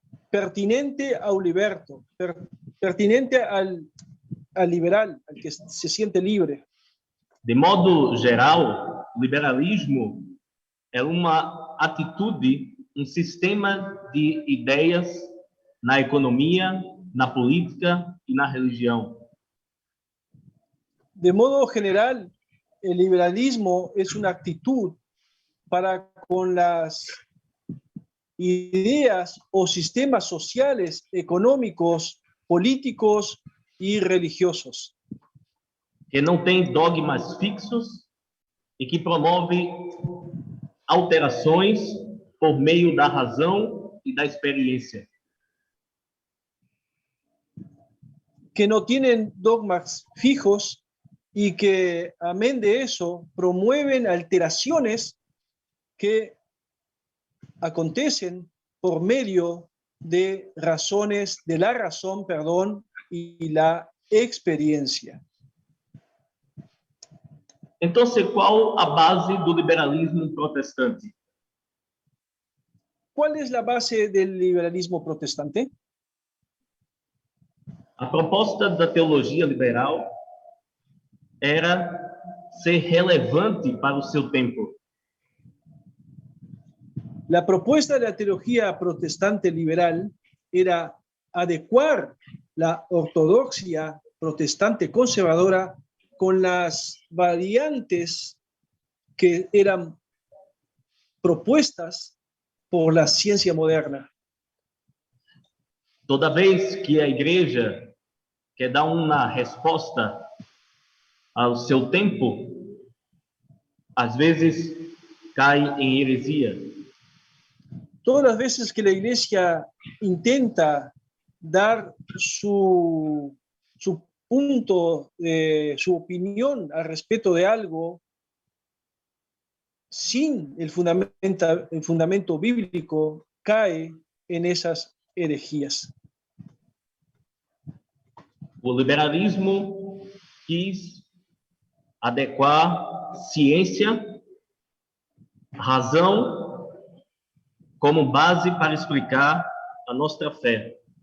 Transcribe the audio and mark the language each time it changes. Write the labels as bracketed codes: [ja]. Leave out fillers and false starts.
[pt] Pertinente ao liberto, [es] pertinente al liberal, al que se siente libre. [pt] De modo geral, liberalismo é uma atitude, um sistema de ideias na economia, na política y na religión. [es] De modo general, el liberalismo es una actitud para con las ideas o sistemas sociales, económicos, políticos y religiosos. [pt] Que não tem dogmas fixos e que promove alterações por meio da razão e da experiência. [es] Que no tienen dogmas fijos y que, amén de eso, promueven alteraciones que acontecen por medio de razones, de la razón, perdón, y la experiencia. [pt] Então, qual a base do liberalismo protestante? [es] ¿Cuál es la base del liberalismo protestante? [pt] A proposta da teologia liberal era ser relevante para o seu tempo. [es] La propuesta de la teología protestante liberal era adecuar la ortodoxia protestante conservadora con las variantes que eran propuestas por la ciencia moderna. [pt] Toda vez que a igreja quer dar uma resposta ao seu tempo, às vezes cai em heresia. [es] Todas las veces que la iglesia intenta dar su punto, su opinión al respecto de algo, sin el fundamento bíblico, cae en esas herejías. [pt] O liberalismo quis adequar ciência, razão, como base para explicar a nossa fé.